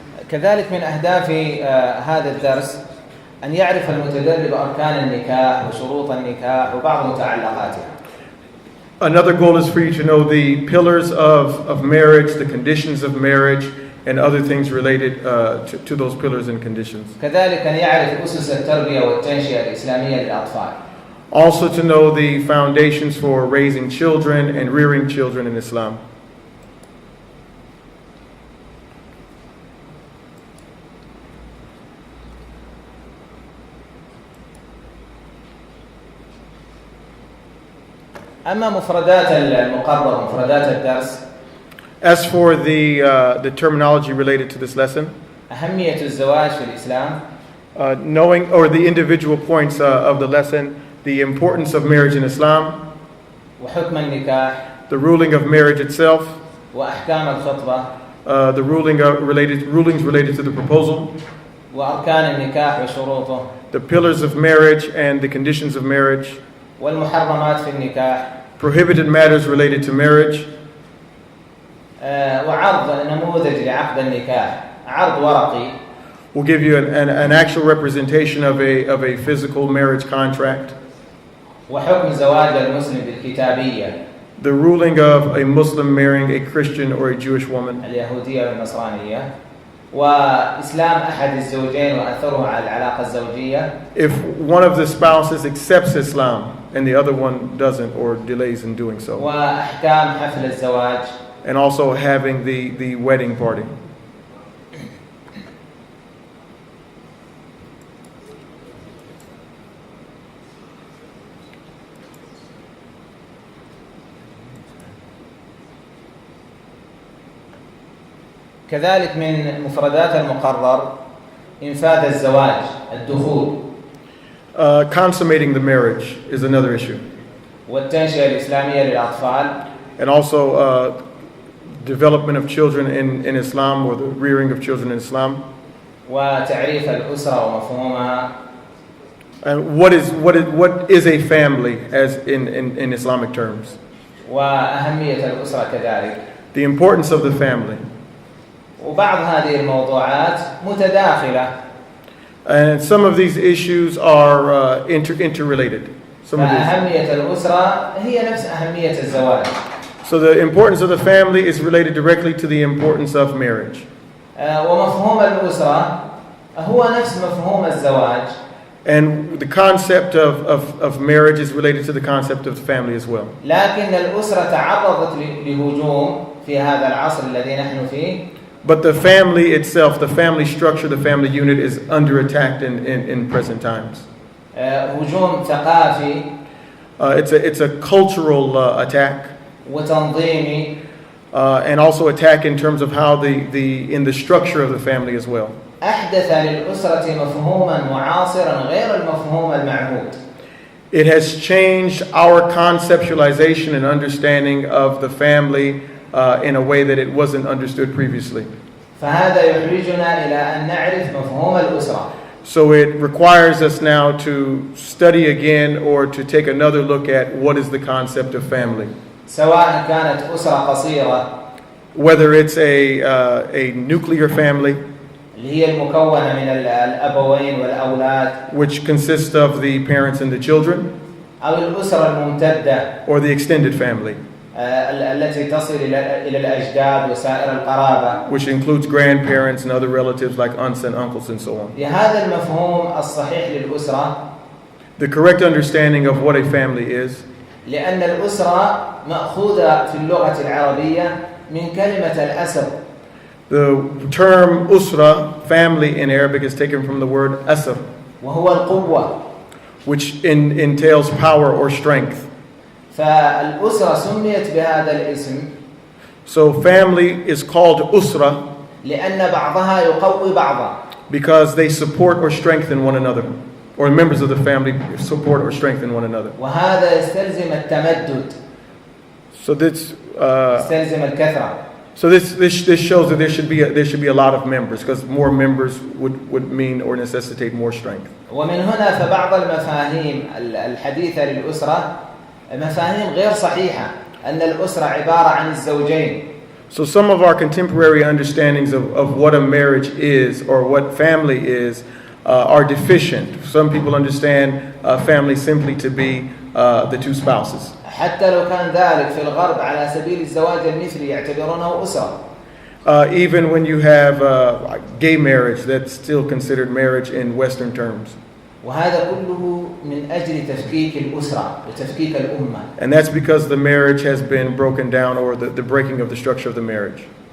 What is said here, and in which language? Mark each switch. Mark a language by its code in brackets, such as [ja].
[ar] كذلك من أهداف هذا الدرس أن يعرف المتدرب أركان النكاح وشروط النكاح وبعض متعلقاتها. [en] Another goal is for you to know the pillars of marriage, the conditions of marriage, and other things related to those pillars and conditions. [ar] كذلك أن يعرف أسس التربية والتنشئة الإسلامية للأطفال. [en] Also to know the foundations for raising children and rearing children in Islam. [ar] أما مفردات المقرر مفردات الدرس. [en] As for the terminology related to this lesson, [ar] أهمية الزواج في الإسلام. [en] Knowing or the individual points of the lesson, the importance of marriage in Islam, [ar] وحكم النكاح. [en] the ruling of marriage itself, [ar] وأحكام الخطبة. [en] the rulings related to the proposal, [ar] وأركان النكاح وشروطه. [en] the pillars of marriage and the conditions of marriage, [ar] والمحرمات في النكاح. [en] prohibited matters related to marriage, [ar] وعرض نموذج لعقد النكاح عرض ورقي. [en] We'll give you an actual representation of a physical marriage contract. [ar] وحكم زواج المسلم بالكتابية. [en] The ruling of a Muslim marrying a Christian or a Jewish woman. [ar] اليهودية والنصرانية. وإسلام أحد الزوجين وأثره على العلاقة الزوجية. [en] If one of the spouses accepts Islam and the other one doesn't or delays in doing so. [ar] وأحكام حفل الزواج. [en] And also having the wedding party. [ar] كذلك من مفردات المقرر إنفاذ الزواج الدخول. [en] Consummating the marriage is another issue. [ar] والتنشئة الإسلامية للأطفال. [en] And also development of children in Islam or the rearing of children in Islam. [ar] وتعريف الأسرة ومفهومها. [en] And what is a family as in Islamic terms? [ar] وأهمية الأسرة كذلك. [en] The importance of the family. [ar] وبعض هذه الموضوعات متداخلة. [en] And some of these issues are interrelated. [ar] فأهمية الأسرة هي نفس أهمية الزواج. [en] So the importance of the family is related directly to the importance of marriage. [ar] ومفهوم الأسرة هو نفس مفهوم الزواج [en] And the concept of marriage is related to the concept of the family as well. [ar] لكن الأسرة تعرضت لهجوم في هذا العصر الذي نحن فيه. [en] But the family itself, the family structure, the family unit is under attack in present times. [ar] هجوم ثقافي [en] It's a cultural attack, [ar] وتنظيمي [en] and also attack in terms of how in the structure of the family as well. [ar] أحدث للأسرة مفهوما معاصرا غير المفهوم المعهود. [en] It has changed our conceptualization and understanding of the family in a way that it wasn't understood previously. [ar] فهذا يحرجنا إلى أن نعرف مفهوم الأسرة. [en] So it requires us now to study again or to take another look at what is the concept of family. [ar] سواء كانت أسرة قصيرة [en] Whether it's a nuclear family, [ar] اللي هي المكونة من الأبوين والأولاد [en] which consists of the parents and the children, [ar] أو الأسرة الممتدة [en] or the extended family, [ar] التي تصل إلى الأجداد وسائر القرابة. [en] which includes grandparents and other relatives like aunts and uncles and so on. [ar] لهذا المفهوم الصحيح للأسرة [en] The correct understanding of what a family is, [ar] لأن الأسرة مأخوذة في اللغة العربية من كلمة الأسر. [en] the term usra, family in Arabic, is taken from the word asr, [ar] وهو القوة. [en] which entails power or strength. [ar] فالأسرة سميت بهذا الاسم [en] So family is called usra [ar] لأن بعضها يقوي بعضا. [en] because they support or strengthen one another, or members of the family support or strengthen one another. [ar] وهذا يستلزم التمدد، [en] So this [ar] يستلزم الكثرة. [en] so this shows that there should be a lot of members, because more members would mean or necessitate more strength. [ar] ومن هنا فبعض المفاهيم الحديثة للأسرة مفاهيم غير صحيحة، أن الأسرة عبارة عن الزوجين. [en] So some of our contemporary understandings of what a marriage is or what family is are deficient. Some people understand family simply to be the two spouses. [ar] حتى لو كان ذلك في الغرب على سبيل الزواج المثلي يعتبرونه أسرة. [en] Even when you have gay marriage, that's still considered marriage in Western terms. [ar] وهذا كله من أجل تفكيك الأسرة وتفكيك الأمة. [en] And that's because the marriage has been broken down, or the breaking of the structure of the marriage.